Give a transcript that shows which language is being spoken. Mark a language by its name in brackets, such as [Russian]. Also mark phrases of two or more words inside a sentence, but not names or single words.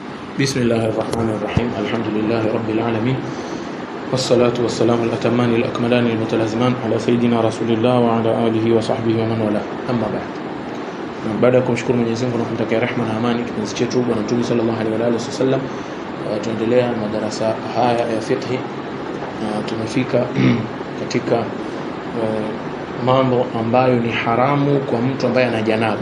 [Arabic] بسم الله الرحمن الرحيم. الحمد لله رب العالمين، والصلاة والسلام الأتمان الأكملان المتلازمان على سيدنا رسول الله وعلى آله وصحبه ومن والاه. أما بعد، [Swahili] baada ya kumshukuru Mwenyezi Mungu na kumtakia rehema na amani kipenzi chetu Bwana Mtume [Arabic] صلى الله عليه وسلم, [Swahili] tuendelea na madarasa haya ya fiqh. Tumefika katika mambo ambayo ni haramu kwa mtu ambaye ana janaba.